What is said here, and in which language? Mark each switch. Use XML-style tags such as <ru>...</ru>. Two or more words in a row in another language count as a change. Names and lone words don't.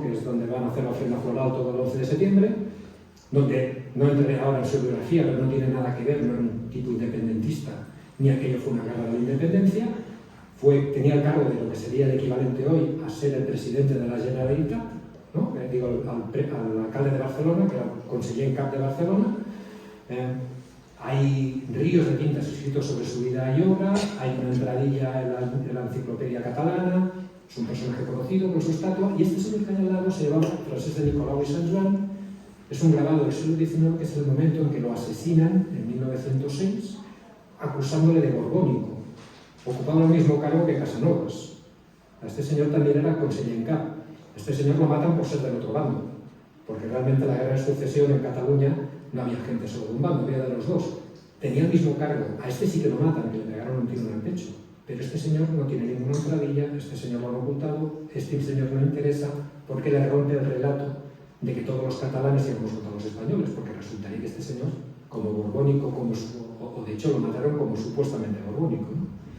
<es>Que es donde van a hacer la ofrenda floral todo el 11 de septiembre, donde no entraré ahora en su biografía, pero no tiene nada que ver, no era un tipo independentista, ni aquello fue una guerra de la independencia, tenía el cargo de lo que sería el equivalente hoy a ser el presidente de la Generalitat, ¿no? Digo, al alcalde de Barcelona, que era el</es> <ca>conseller en cap</ca> <es>de Barcelona. Hay ríos de tintas escritos sobre su vida y obra, hay una entradilla en la enciclopedia catalana, es un personaje conocido con su estatua, y este señor que hay al lado se llamaba Francesc de Nicolau i Sant Joan, es un grabado del siglo XIX, que es el momento en que lo asesinan, en 1906, acusándole de borbónico, ocupando el mismo cargo que Casanovas. Este señor también era</es> <ca>conseller en cap.</ca> <es>Este señor lo matan por ser del otro bando, porque realmente la guerra de sucesión en Cataluña no había gente solo de un bando, había de los dos. Tenía el mismo cargo. A este sí que lo matan, que le pegaron un tiro en el pecho. Pero este señor no tiene ninguna entradilla, este señor lo han ocultado, este señor no interesa, porque le rompe el relato de que todos los catalanes íbamos contra los españoles, porque resultaría que este señor, como borbónico, o de hecho lo mataron como supuestamente borbónico, ¿no?</es>